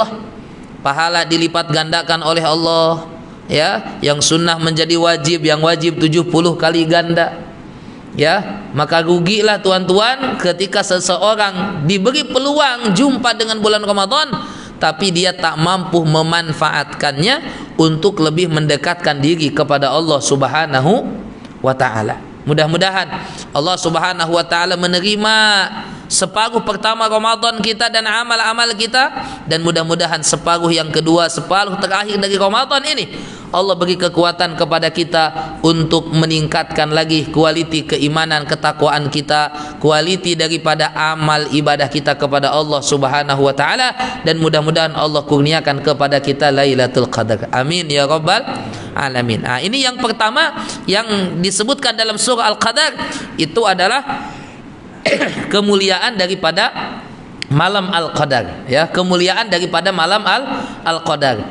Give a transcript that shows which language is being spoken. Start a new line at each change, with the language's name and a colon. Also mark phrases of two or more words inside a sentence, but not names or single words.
Malay: Pahala dilipat gandakan oleh Allah, ya, yang sunnah menjadi wajib, yang wajib 70 kali ganda. Ya, maka rugilah tuan-tuan ketika seseorang diberi peluang jumpa dengan bulan Ramadan tapi dia tak mampu memanfaatkannya untuk lebih mendekatkan diri kepada
Arabic: الله سبحانه وتعالى.
Malay: Mudah-mudahan
Arabic: الله سبحانه وتعالى
Malay: menerima separuh pertama Ramadan kita dan amal-amal kita, dan mudah-mudahan separuh yang kedua, separuh terakhir dari Ramadan ini Allah beri kekuatan kepada kita untuk meningkatkan lagi kualiti keimanan, ketakwaan kita, kualiti daripada amal ibadah kita kepada
Arabic: الله سبحانه وتعالى,
Malay: dan mudah-mudahan Allah kurniakan kepada kita Lailatul Qadar.
Arabic: آمين يا رب العالمين.
Malay: Ini yang pertama yang disebutkan dalam surah Al-Qadar, itu adalah kemuliaan daripada malam Al-Qadar, ya, kemuliaan daripada malam Al-Qadar.